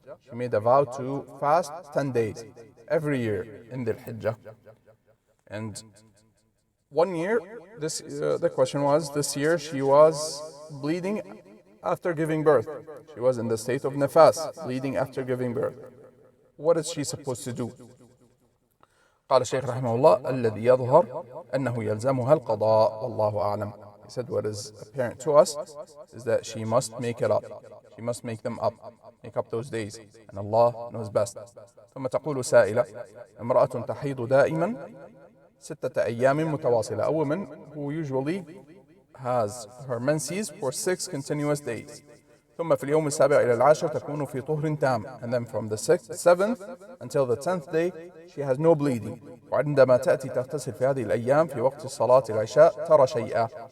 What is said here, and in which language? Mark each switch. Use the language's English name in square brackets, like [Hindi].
[English] She made a vow to fast 10 days every year in the Hijjah. And one year, the question was, this year she was bleeding after giving birth. She was in the state of nifas, bleeding after giving birth. What is she supposed to do? [Arabic] قال الشيخ رحمه الله الذي يظهر أنه يلزمها القضاء والله أعلم. [English] He said what is apparent to us is that she must make it up. She must make them up, make up those days, and Allah knows best. [Arabic] ثم تقول سائلة امرأة تحيض دائما 6 أيام متواصلة. [English] A woman who usually has her menses for 6 continuous days. [Arabic] ثم في اليوم السابع إلى العاشر تكون في طهر تام. [English] And then from the 7th until the 10th day she has no bleeding. [Arabic] وعندما تأتي تغتسل في هذه الأيام في وقت صلاة العشاء ترى شيئا.